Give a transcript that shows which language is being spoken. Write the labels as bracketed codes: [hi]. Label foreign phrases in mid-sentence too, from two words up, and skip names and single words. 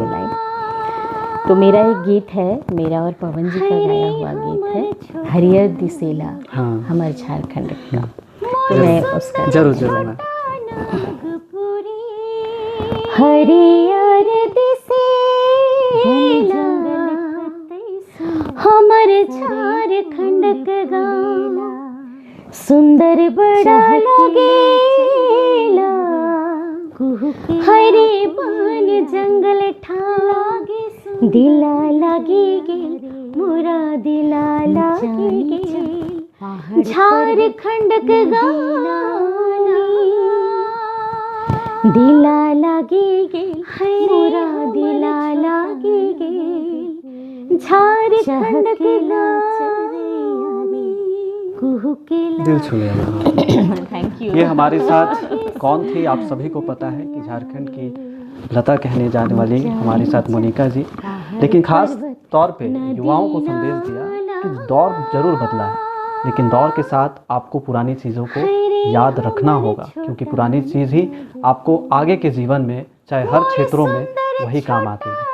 [hi] तो मेरा एक गीत है, मेरा और पवन जी का गाया हुआ गीत है, हरियर दिसेला, हाँ, हमारे झारखंड का। तो मैं उसका जरूर मैं [sck] हरियर दिसेला हमारे झारखंड के गाँव, सुंदर बड़ा लगेला, हरे बन जंगल ठाम, दिला लागी गेल, मोरा दिला लागी गेल, झारखंड के गाना, दिला लागी गेल, मोरा दिला लागी गेल, झारखंड के गाना, [hi] दिल छू लिया। [en] thank you. [hi] ये हमारे साथ कौन थी, आप सभी को पता है कि झारखंड की लता कहने जाने वाली हमारे साथ मोनिका जी, लेकिन ख़ास तौर पे युवाओं को संदेश दिया कि दौर ज़रूर बदला है, लेकिन दौर के साथ आपको पुरानी चीज़ों को याद रखना होगा, क्योंकि पुरानी चीज़ ही आपको आगे के जीवन में चाहे हर क्षेत्रों में वही काम आती है।